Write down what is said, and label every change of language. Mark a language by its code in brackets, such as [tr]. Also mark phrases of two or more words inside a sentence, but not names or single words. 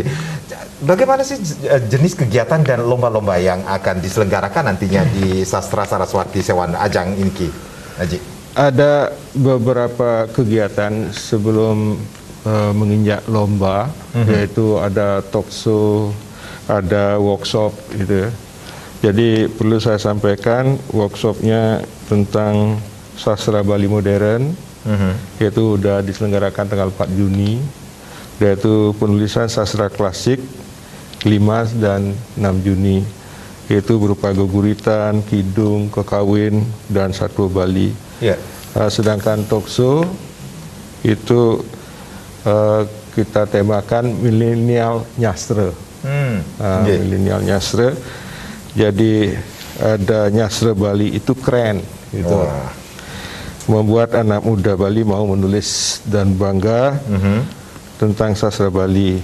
[id] Bagaimana sih jenis kegiatan dan lomba-lomba yang akan diselenggarakan nantinya di Sastra Saraswati Sewana ajang ini, Haji? Ada beberapa kegiatan sebelum menginjak lomba, yaitu ada [en] talk show, [id] ada workshop gitu. Jadi perlu saya sampaikan workshopnya tentang sastra Bali modern, yaitu sudah diselenggarakan tanggal 4 Juni, yaitu penulisan sastra klasik 5 dan 6 Juni, yaitu berupa guguritan, kidung, kekawin, dan satwa Bali. Sedangkan Tokso itu kita temakan milenial nyastra. Milenial nyastra. Jadi ada nyastra Bali itu keren gitu. Membuat anak muda Bali mau menulis dan bangga tentang sastra Bali.